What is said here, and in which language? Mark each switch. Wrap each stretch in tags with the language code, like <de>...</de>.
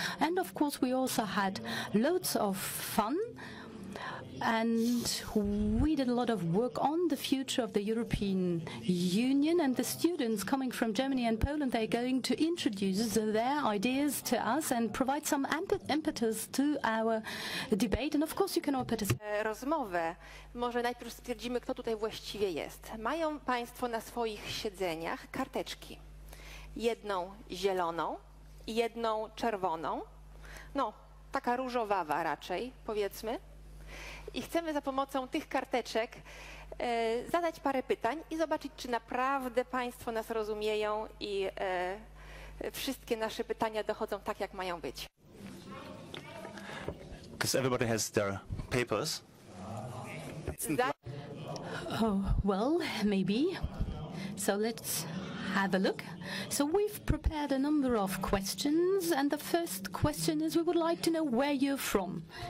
<en>And of course, we also had loads of fun. And we did a lot of work on the future of the European Union, and the students coming from Germany and Poland, they're going to introduce their ideas to us and provide some impetus to our debate. And of course you can all participate.</en> <pl>Rozmowę. Może najpierw stwierdzimy, kto tutaj właściwie jest. Mają Państwo na swoich siedzeniach karteczki. Jedną zieloną i jedną czerwoną. No, taka różowawa raczej, powiedzmy. I chcemy za pomocą tych karteczek zadać parę pytań i zobaczyć, czy naprawdę Państwo nas rozumieją i wszystkie nasze pytania dochodzą tak, jak mają być.</pl> <en>Because everybody has their papers. Oh, well, maybe. So let's have a look. So we've prepared a number of questions, and the first question is we would like to know where you're from.</en>